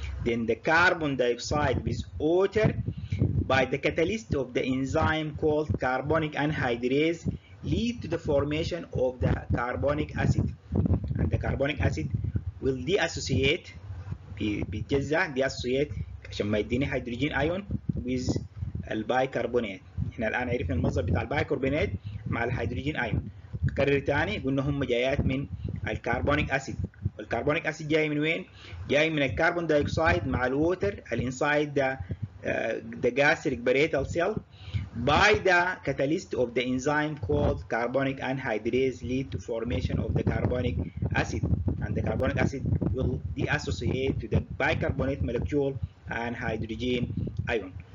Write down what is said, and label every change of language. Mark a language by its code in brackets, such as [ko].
[en] Then the carbon dioxide with water, by the catalyst of the enzyme called carbonic anhydrase, lead to the formation of the carbonic acid. And the carbonic acid will deassociate deassociate [ar] عشان ما يديني هيدروجين ايون [en] with البايكربونات. [ar] احنا الان عرفنا المصدر بتاع البايكربونات مع الهيدروجين ايون. نكرر تاني، قلنا هم جايات من الكربونيك اسيد. والكربونيك اسيد جاي من وين؟ جاي من الكربون دايوكسيد مع الووتر [en] inside the gastric parietal cell by the catalyst of the enzyme called carbonic anhydrase, lead to formation of the carbonic acid, and the carbonic acid will deassociate to the bicarbonate molecule and hydrogen ion.